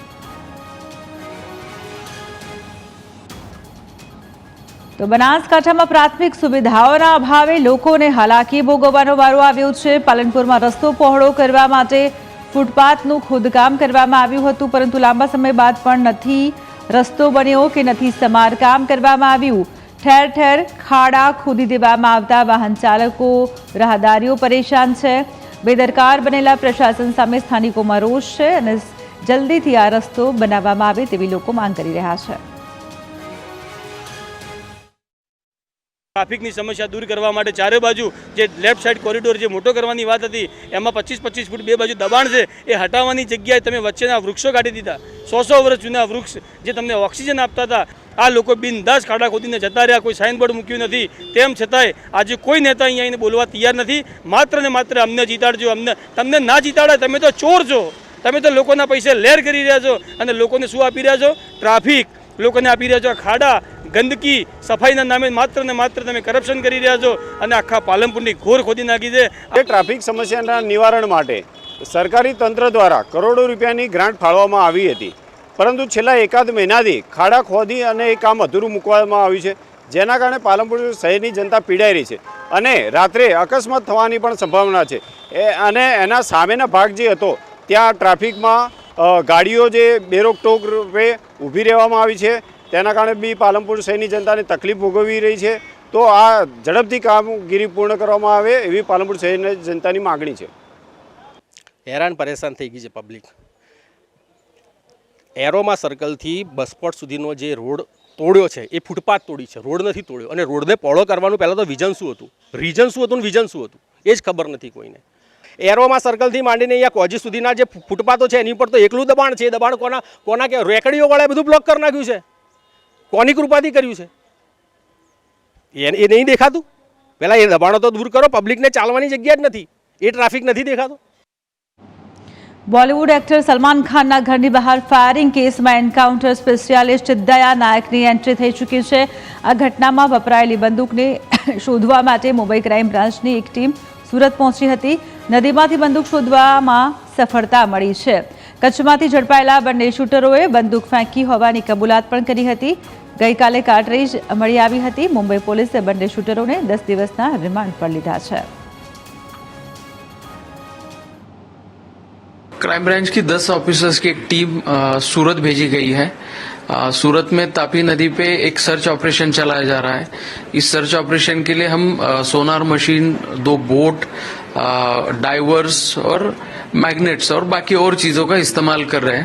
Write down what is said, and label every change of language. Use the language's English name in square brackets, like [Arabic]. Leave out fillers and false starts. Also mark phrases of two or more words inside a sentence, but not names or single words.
[Gujarati] તો બનાસકાંઠામાં પ્રાથમિક સુવિધાઓના અભાવે લોકોને હાલાકી ભોગવવાનો વારો આવ્યો છે। પાલનપુરમાં રસ્તો પહોળો કરવા માટે ફૂટપાથનું ખોદકામ કરવામાં આવ્યું હતું પરંતુ લાંબા સમય બાદ પણ નથી રસ્તો બન્યો કે નથી સમારકામ કરવામાં આવ્યું। ઠેર ઠેર ખાડા ખોદી દેવામાં આવતા વાહન ચાલકો રાહદારીઓ પરેશાન છે। બેદરકાર બનેલા પ્રશાસન સામે સ્થાનિકોમાં રોષ છે અને જલ્દીથી આ રસ્તો બનાવવામાં આવે તેવી લોકો માંગ કરી રહ્યા છે। ટ્રાફિકની સમસ્યા દૂર કરવા માટે ચારે બાજુ જે [English] left side corridor [Gujarati] જે મોટો કરવાની વાત હતી એમાં 25-25 ફૂટ બે બાજુ દબાણ છે એ હટાવવાની જગ્યાએ તમે વચ્ચેના વૃક્ષો કાઢી દીધા। 100 વર્ષ જૂના વૃક્ષ જે તમને ઑક્સિજન આપતા થા આ લોકો બિંદાસ ખાડા ખોદીને જતા રહ્યા। कोई [English] sign board [Gujarati] મૂક્યું નથી। તેમ છતાંય આજ કોઈ નેતા અહીંયા આવીને બોલવા તૈયાર નથી। માત્ર ને માત્ર અમને જીતાડજો, અમને તમને ના જીતાડે તમે તો ચોર છો, તમે તો લોકોના પૈસે લેર કરી રહ્યા છો અને લોકોને શું આપી રહ્યા છો? ટ્રાફિક લોકોને આપી રહ્યા છો। ખાડા ગંદકી સફાઈના નામે માત્ર ને માત્ર તમે કરપ્શન કરી રહ્યા છો અને આખા પાલનપુરની ઘોર ખોદી નાખી છે। એ ટ્રાફિક સમસ્યાના નિવારણ માટે સરકારી તંત્ર દ્વારા કરોડો રૂપિયાની ગ્રાન્ટ ફાળવવામાં આવી હતી પરંતુ છેલ્લા એકાદ મહિનાથી ખાડા ખોદી અને એ કામ અધૂરું મૂકવામાં આવ્યું છે જેના કારણે પાલનપુર શહેરની જનતા પીડાઈ રહી છે અને રાત્રે અકસ્માત થવાની પણ સંભાવના છે। અને એના સામેના ભાગ જે હતો ત્યાં ટ્રાફિકમાં ગાડીઓ જે બેરોકટોક રૂપે ઊભી રહેવામાં આવી છે તેના કારણે બી પાલનપુર શહેરની જનતાને તકલીફ ભોગવી રહી છે। તો આ ઝડપથી કામગીરી પૂર્ણ કરવામાં આવે એવી પાલનપુર શહેરની જનતાની માગણી છે। હેરાન પરેશાન થઈ ગઈ છે પબ્લિક। એરોમા સર્કલ થી બસપોર્ટ સુધીનો જે રોડ તોડ્યો છે એ ફૂટપાથ તોડી છે, રોડ નહીં તોડ્યો। અને રોડને પહોળો કરવાનું પહેલા તો વિઝન શું હતું, રીઝન શું હતું, વિઝન શું હતું એ જ ખબર નહીં કોઈને। એરોમા સર્કલ થી માંડીને અહીંયા કોજી સુધીના જે ફૂટપાથો છે એની પર તો એકલું દબાણ છે। દબાણ કોના કે રેકડીઓ વાળાએ બધું બ્લૉક કર નાખ્યું છે। કોની કૃપાથી કર્યું છે એ નહીં દેખાતું? પહેલા એ દબાણો તો દૂર કરો। પબ્લિકને ચાલવાની જગ્યા જ નથી, એ ટ્રાફિક નહીં દેખાતો। [English] Bollywood actor [Gujarati] સલમાન ખાનના ઘરની બહાર ફાયરિંગ કેસમાં [English] encounter specialist [Gujarati] દયા નાયકની એન્ટ્રી થઈ ચૂકી છે। આ ઘટનામાં વપરાયેલી બંદૂકને શોધવા માટે મુંબઈ [English] crime branchની [Gujarati] એક ટીમ સુરત પહોંચી હતી। નદીમાંથી બંદૂક શોધવામાં સફળતા મળી છે। કચ્છમાંથી ઝડપાયેલા બંને શૂટરોએ બંદૂક ફેંકી હોવાની કબૂલાત પણ કરી હતી। ગઈકાલે કાર્ટ્રીજ મળી આવી હતી। મુંબઈ પોલીસે બંને શૂટરોને 10 દિવસના રિમાન્ડ પર લીધા છે। [English] crime branch [Hindi] की 10 ऑफिसर्स की एक टीम सूरत भेजी गई है सूरत में तापी नदी पे एक [English] search operation [Hindi] चलाया जा रहा है। इस [English] search operation [Hindi] के लिए हम [English] sonar machine, [Hindi] 2 बोट, डाइवर्स और मैग्नेट्स और बाकी और चीजों का इस्तेमाल कर रहे हैं।